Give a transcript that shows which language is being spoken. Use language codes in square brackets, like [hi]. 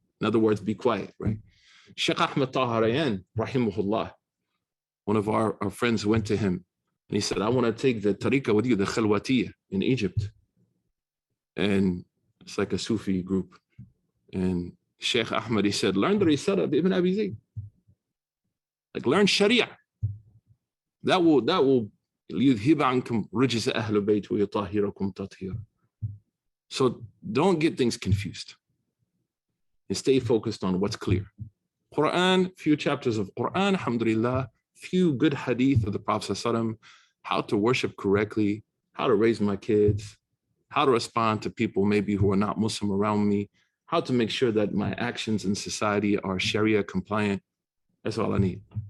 [en] In other words, be quiet, right? Sheikh Ahmed Taharayan, rahimahullah, one of our friends went to him and he said, I want to take the tariqah with you, the Khalwatiyah in Egypt. And it's like a Sufi group. And Sheikh Ahmed, he said, learn the Risala of Ibn Abi Zayd. Like learn Sharia. That will [ar] يذهب عنكم رجس أهل البيت ويطهركم تطهيرا. [en] So don't get things confused. And stay focused on what's clear. Quran, few chapters of Quran, alhamdulillah, few good hadith of the Prophet ﷺ, how to worship correctly, how to raise my kids, how to respond to people maybe who are not Muslim around me, how to make sure that my actions in society are Sharia compliant. That's all I need.